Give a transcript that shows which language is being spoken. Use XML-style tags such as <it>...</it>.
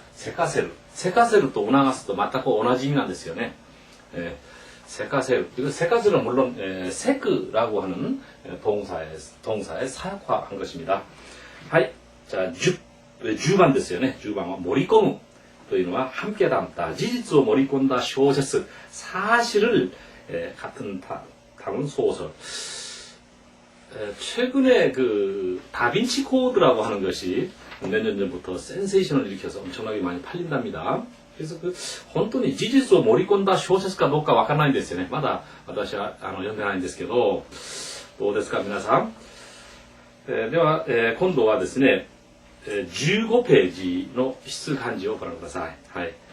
<ja>세카세루 또促すと 全く同じ意味なんですよね. 세카세루.</ja> <ko>이거 세카세루는 물론 세크라고 하는 동사에 사역화한 것입니다. 하이. 자, 10번 됐어요. 네. 10번은</ko> <ja>盛り込む というのは</ja> <ko>함께 담다.</ko> <ja>事実を盛り込んだ小説.</ja> <ko>사실을 같은 담은 소설. 최근에 그 다빈치 코드라고 하는 것이 몇 년 전부터 센세이션을 일으켜서 엄청나게 많이 팔린답니다. 그래서 그</ko> <ja>本当に 事実を盛り込んだ小説かどうかわからないんですよね。まだ私は読んでないんですけど、どうですか皆さん。では、今度はですね、15ページの筆漢字をご覧ください。はい。</ja>